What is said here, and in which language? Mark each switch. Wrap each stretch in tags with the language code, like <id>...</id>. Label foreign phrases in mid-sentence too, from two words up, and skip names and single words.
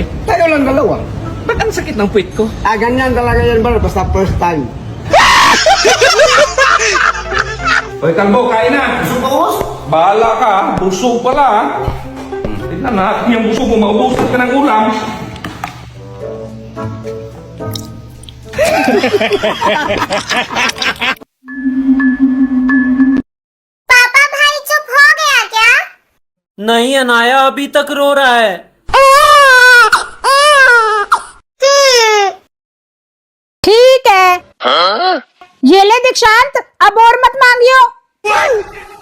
<tl>Tayo lang dalawa. Ba't ang sakit ng puwit ko? Ah, ganyan talaga yan, bro. Basta</tl> <en>first time.</en> <tl>Hoy, Kalbo, kain na! Gusto mo, boss? Bahala ka, busog pala ha. Tignan natin yung busog mo, maubusan ka ng ulam.</tl> <hi>नहीं अनाया अभी तक रो रहा है ठीक है ये ले दीक्षांत अब और मत मांगियो</hi>